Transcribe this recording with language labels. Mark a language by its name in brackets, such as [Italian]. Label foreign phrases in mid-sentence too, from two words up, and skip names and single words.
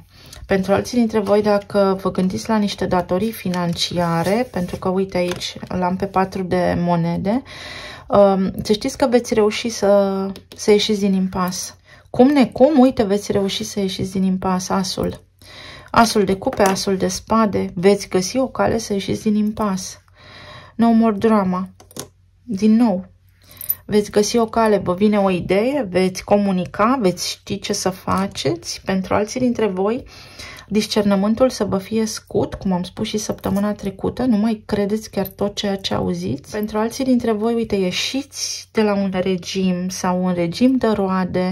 [Romanian] Pentru alții dintre voi, dacă vă gândiți la niște datorii financiare, pentru că, uite aici, l-am pe 4 de monede, să știți că veți reuși să ieșiți din impas. Cum necum, uite, veți reuși să ieșiți din impas, asul. Asul de cupe, asul de spade, veți găsi o cale să ieșiți din impas. [English] No more drama. [Romanian] Din nou. Veți găsi o cale, vă vine o idee, veți comunica, veți ști ce să faceți. Pentru alții dintre voi, discernământul să vă fie scut, cum am spus și săptămâna trecută, nu mai credeți chiar tot ceea ce auziți. Pentru alții dintre voi, uite, ieșiți de la un regim sau un regim de roade.